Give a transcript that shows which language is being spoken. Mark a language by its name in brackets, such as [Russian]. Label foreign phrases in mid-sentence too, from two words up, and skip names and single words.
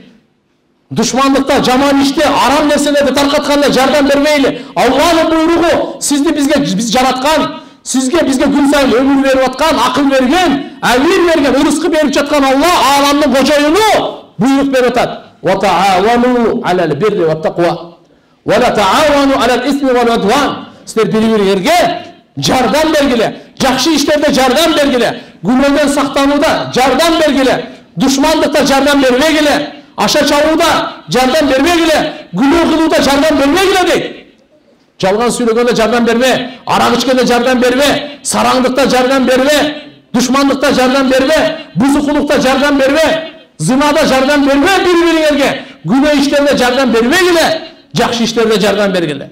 [Kyrgyz] Душмандыкта, жаман иште, арам нерселерди таркатканда жардам бермейли. Алланын буйругу сизди биз жараткан, сизге бизге күн сайын өмүр берип аткан, акыл берген, амир берген, рызкы берип жаткан Алла ааламдын кожоюну буйрук берип атат. [Arabic] وتعاونوا على البر والتقوى. ولا تعاونوا على الإثم والعدوان. [Kyrgyz] Сіздер бири-бириңерге жардам бергиле, жакшы иштерде жардам бергиле, күнөөдөн сактанууда жардам бергиле, душмандыкта жардам бербегиле, аша чабууда жардам бербегиле, күнөө кылууда жардам бербегиле дейт. Жалган сүйлөгөндө жардам берме, арак ичкенде жардам берме, сараңдыкта жардам берме, душмандыкта жардам берме, бузукулукта жардам берме, зынада жардам берме бири-бириңерге, күнөө иштерде жардам бербегиле, жакшы иштерде жардам бергиле.